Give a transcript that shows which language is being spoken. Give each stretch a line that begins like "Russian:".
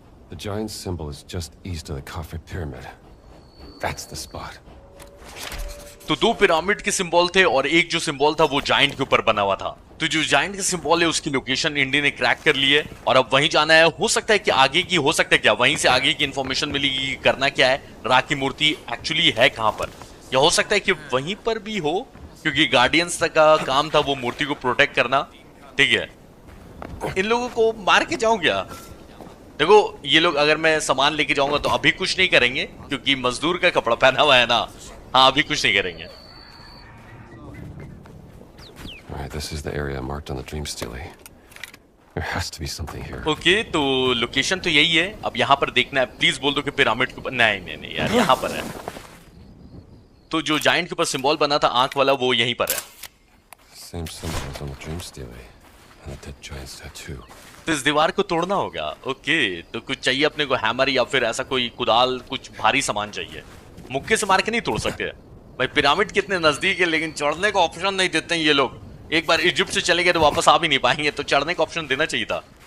English: The giant symbol is just east of the Khafre pyramid. That's the spot.
Hindi: तो दो pyramid के symbol थे और एक जो सिंबल था वो जायंट के ऊपर बना हुआ था। तो जो जायंट का सिंबल है उसकी लोकेशन इंडी ने क्रैक कर ली है और अब वहीं जाना है। हो सकता है कि आगे की, हो सकता है क्या वहीं से आगे की इंफॉर्मेशन मिलेगी करना क्या है, रा की मूर्ति एक्चुअली है कहां पर, या हो सकता है कि वहीं पर भी हो, क्योंकि गार्डियंस तक का काम था वो मूर्ति को प्रोटेक्ट करना। ठीक है, इन लोगों को मार के जाऊं क्या? देखो ये लोग अगर मैं सामान लेके जाऊंगा तो अभी कुछ नहीं करेंगे क्योंकि मजदूर का कपड़ा पहना हुआ है ना। हाँ, अभी कुछ नहीं करेंगे।
English: Alright, this is the area marked on the Dream Stealie. There has to be something here.
Hindi: Okay, तो लोकेशन तो यही है। अब यहाँ पर देखना है, प्लीज बोल दो कि पिरामिड के ऊपर, नहीं नहीं नहीं यार, यहाँ पर है। तो जो जायंट के ऊपर सिंबल बना था आंख वाला, वो यहीं पर है।
English: Same symbol as on the Dream Stealie and the dead giant's tattoo.
Hindi: तो इस दीवार को तोड़ना होगा। ओके, तो कुछ चाहिए अपने को, हैमर या फिर ऐसा कोई कुदाल, कुछ भारी सामान चाहिए। मुक्के से मार के नहीं तोड़ सकते भाई, पिरामिड कितने नजदीक है, लेकिन चढ़ने का ऑप्शन नहीं देते हैं ये लोग। एक बार इजिप्ट से चले गए तो वापस आ भी नहीं पाएंगे, तो चढ़ने का ऑप्शन देना चाहिए था।